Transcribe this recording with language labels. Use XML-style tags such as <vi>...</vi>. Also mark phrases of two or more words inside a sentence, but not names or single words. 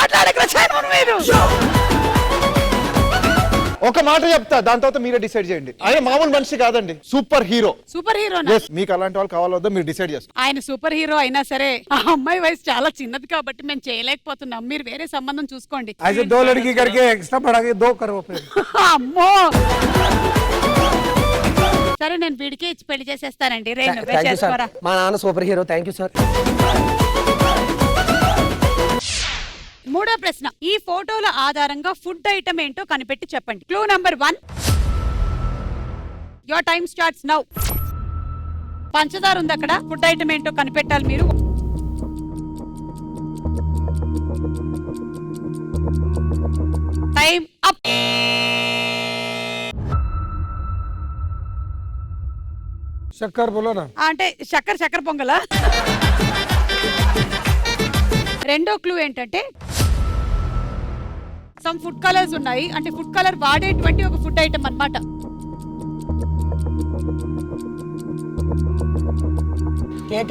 <te>ఒక మాట చెప్తా, దాని తర్వాత మీరే డిసైడ్ చేయండి. ఆయన మామూలు మనిషి కాదండి,</te> <en>super hero. super hero.</en> <te>మీకు అలాంటి వాళ్ళు కావాలో వద్దో మీరు డిసైడ్ చేసుకోండి. ఆయన</te> <en>super hero</en> <te>అయినా సరే ఆ అమ్మాయి వయసు చాలా చిన్నది కాబట్టి మేము చేయలేకపోతున్నాం. మీరు వేరే సంబంధం చూసుకోండి.</te> <hi>ऐसे 2 लड़की करके एक्स्ट्रा बढ़ा के 2 करो फिर।</hi> <te>అమ్మో. సరే నేను వీడికి ఇచ్చి పెళ్లి చేసేస్తానండి. రే నువ్వే</te> <en>thank you sir.</en> <te>చేసుకోరా. మా నాన్న</te> <en>super hero. thank you sir.</en> <te>మూడో ప్రశ్న, ఈ ఫోటోల ఆధారంగా</te> <en>food item</en> <te>ఏంటో కనిపెట్టి చెప్పండి.</te> <en>clue number 1. your time starts now.</en> <te>పంచదార ఉంది అక్కడ.</te> <en>food item</en> <te>ఏంటో కనిపెట్టాలి మీరు.</te> <en>time up.</en> <hi>शक्कर बोलो ना।</hi> <te>అంటే చక్కెర పొంగలా. రెండో క్లూ ఏంటంటే</te> <en>some food colors</en> <te>ఉన్నాయి. అంటే</te> <en>food color</en> <te>వాడేటువంటి ఒక</te> <en>food item</en> <te>అన్నమాట. కేకా?</te>